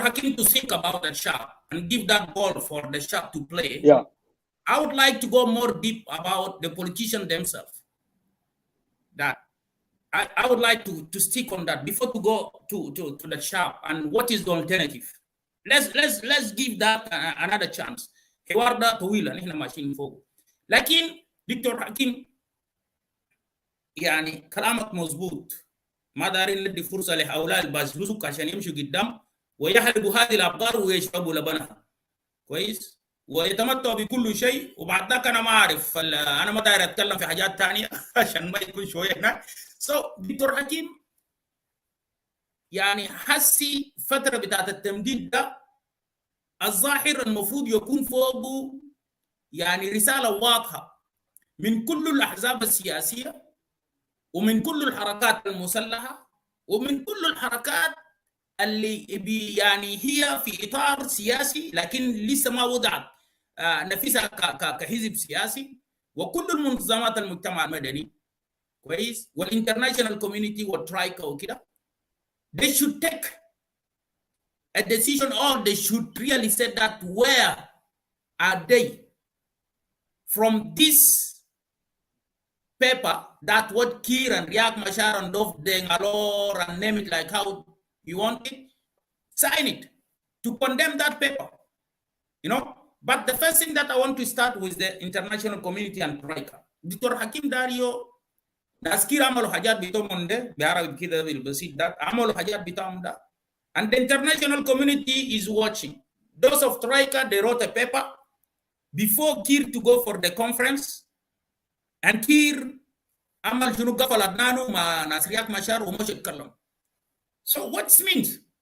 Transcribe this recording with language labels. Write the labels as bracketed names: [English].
[English] Hakim to think about the shop and give that ball for the shop to play, I would like to go more deep about the politicians themselves. That I would like to stick on that before to go to the shop and what is the alternative. Let's give that another chance. [Arabic] حوار ده طويل نحن ماشيين فوق. لكن دكتور حكيم يعني كلامك مظبوط. ما دارين ندي فرصه لهؤلاء البازلوسك عشان يمشوا قدام ويحلبوا هذه الابقار ويشربوا لبنها. كويس؟ ويتمتعوا بكل شيء، وبعد ذاك انا ما اعرف، انا ما داير اتكلم في حاجات ثانيه عشان ما يكون شويه هناك. دكتور حكيم، يعني حسي فتره بتاعت التمديد ده الظاهر المفروض يكون فوقه يعني رساله واضحه من كل الاحزاب السياسيه ومن كل الحركات المسلحه ومن كل الحركات اللي يعني هي في اطار سياسي لكن لسه ما وضعت نفسها كحزب سياسي، وكل المنظمات المجتمع المدني كويس والانترناشونال كوميونتي والترايكا وكده. [English] they should take a decision, or they should really say that where are they from this paper that what Kir and Riek Machar and Dov Dengalor and name it like how you want it, sign it to condemn that paper, you know. But the first thing that I want to start with the international community and Troika. [Arabic] Dr Hakim Dario ناس كتير عملوا حاجات بتاعهم ده بعربي كده بالبسيط ده، عملوا حاجات بتاعهم ده, [English] and the international community is watching. Those of Troika, they wrote a paper before Kir to go for the conference, and Kir [Arabic] عمل شنو قفل أدنانه مع ناس رياك مشار ومش يتكلم. [English] So what it means?